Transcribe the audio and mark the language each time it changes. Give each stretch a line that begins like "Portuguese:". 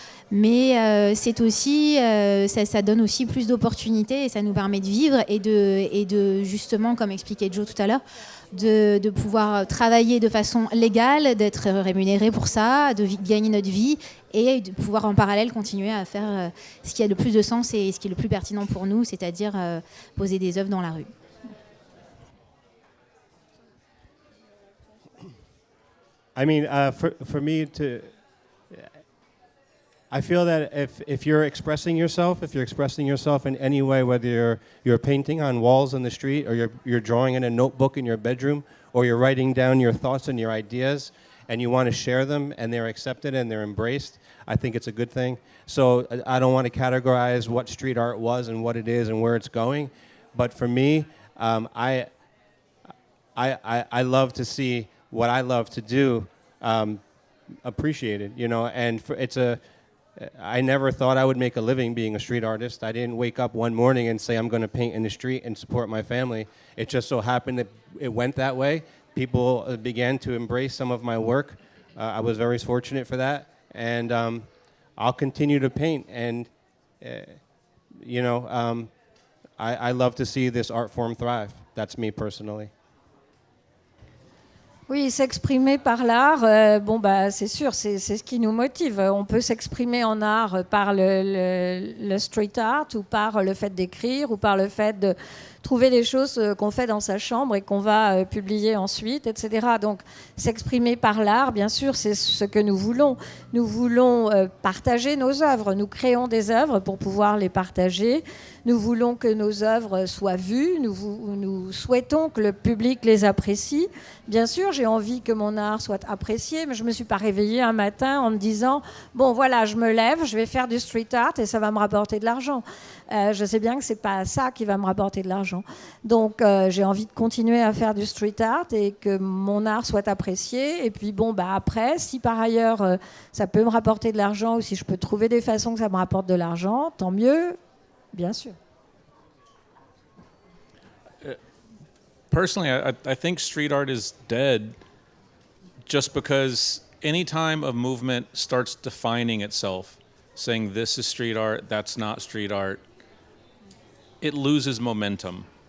French: Mais c'est aussi, ça donne aussi plus d'opportunités et ça nous permet de vivre et de justement, comme expliquait Joe tout à l'heure, de pouvoir travailler de façon légale, d'être rémunéré pour ça, de gagner notre vie et de pouvoir en parallèle continuer à faire ce qui a le plus de sens et ce qui est le plus pertinent pour nous, c'est-à-dire poser des œuvres dans la rue.
English: I mean, for me I feel that if you're expressing yourself in any way, whether you're painting on walls in the street or you're drawing in a notebook in your bedroom or you're writing down your thoughts and your ideas and you want to share them and they're accepted and they're embraced, I think it's a good thing. So I don't want to categorize what street art was and what it is and where it's going. But for me, I love to see what I love to do appreciated, you know, and I never thought I would make a living being a street artist. I didn't wake up one morning and say I'm going to paint in the street and support my family. It just so happened that it went that way. People began to embrace some of my work. I was very fortunate for that. And I'll continue to paint. And, you know, I love to see this art form thrive. That's me personally.
French: Oui, s'exprimer par l'art, bon, bah, c'est sûr, c'est ce qui nous motive. On peut s'exprimer en art par le street art ou par le fait d'écrire ou par le fait de trouver des choses qu'on fait dans sa chambre et qu'on va publier ensuite, etc. Donc, s'exprimer par l'art, bien sûr, c'est ce que nous voulons. Nous voulons partager nos œuvres. Nous créons des œuvres pour pouvoir les partager. Nous voulons que nos œuvres soient vues. Nous souhaitons que le public les apprécie. Bien sûr, j'ai envie que mon art soit apprécié, mais je ne me suis pas réveillée un matin en me disant « Bon, voilà, je me lève, je vais faire du street art et ça va me rapporter de l'argent. » Je sais bien que ce n'est pas ça qui va me rapporter de l'argent. Donc, j'ai envie de continuer à faire du street art et que mon art soit apprécié. Et puis, bon, bah, après, si par ailleurs, ça peut me rapporter de l'argent ou si je peux trouver des façons que ça me rapporte de l'argent, tant mieux, bien sûr.
English: Personally, I think street art is dead just because any time a movement starts defining itself, saying this is street art, that's not street art, it loses momentum.